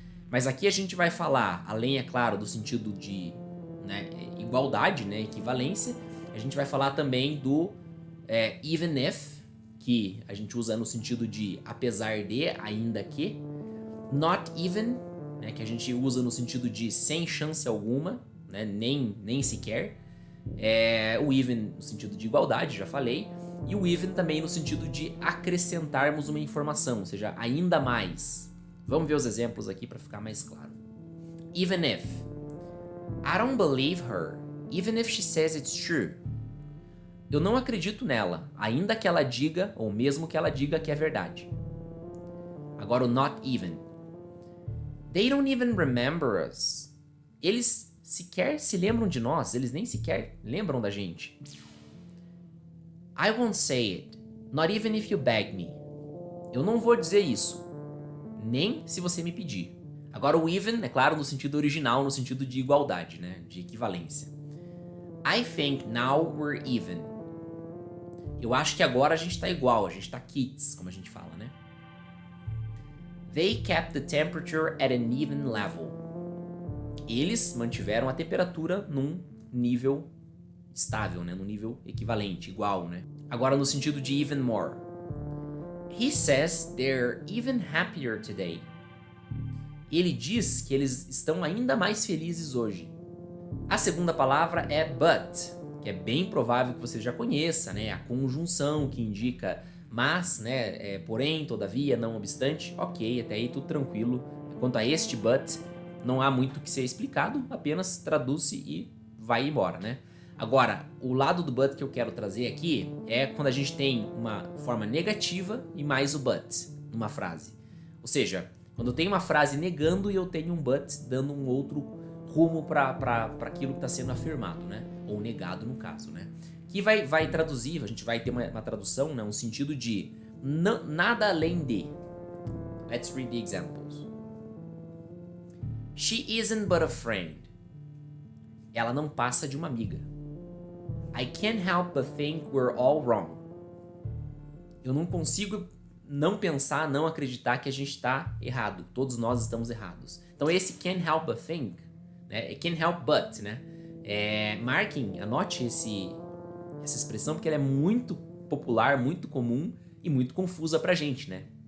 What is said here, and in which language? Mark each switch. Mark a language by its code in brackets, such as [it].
[pt] Mas aqui a gente vai falar, além, é claro, do sentido de, né, igualdade, né, equivalência, a gente vai falar também do even if, que a gente usa no sentido de apesar de, ainda que, not even, né, que a gente usa no sentido de sem chance alguma, né, nem sequer, o even no sentido de igualdade, já falei, e o even também no sentido de acrescentarmos uma informação, ou seja, ainda mais. Vamos ver os exemplos aqui para ficar mais claro. [en] Even if. I don't believe her, even if she says it's true. [pt] Eu não acredito nela, ainda que ela diga, ou mesmo que ela diga que é verdade. Agora o not even. [en] They don't even remember us. [pt] Eles sequer se lembram de nós, eles nem sequer lembram da gente. [en] I won't say it, not even if you beg me. [pt] Eu não vou dizer isso, nem se você me pedir. Agora o even, é claro, no sentido original, no sentido de igualdade, né, de equivalência. [en] I think now we're even. [pt] Eu acho que agora a gente tá igual, a gente tá kids, como a gente fala, né? [en] They kept the temperature at an even level. [pt] Eles mantiveram a temperatura num nível estável, né? Num nível equivalente, igual, né? Agora no sentido de even more. [en] He says they're even happier today. [pt] Ele diz que eles estão ainda mais felizes hoje. A segunda palavra é but, que é bem provável que você já conheça, né? A conjunção que indica mas, né? Porém, todavia, não obstante. Ok, até aí tudo tranquilo. Quanto a este but, não há muito que ser explicado, apenas traduz-se e vai embora, né? Agora, o lado do but que eu quero trazer aqui é quando a gente tem uma forma negativa e mais o but numa frase. Ou seja, quando eu tenho uma frase negando e eu tenho um but dando um outro rumo para aquilo que está sendo afirmado, né? Ou negado no caso, né? Que vai traduzir, a gente vai ter uma tradução, né? Um sentido de nada além de. [en] Let's read the examples. She isn't but a friend. [pt] Ela não passa de uma amiga. [en] I can't help but think we're all wrong. [pt] Eu não consigo não pensar, não acreditar que a gente está errado. Todos nós estamos errados. Então esse [en] can't help but think, [pt] né? Can't help but, né? Marquem, anote essa expressão, porque ela é muito popular, muito comum e muito confusa pra gente, né?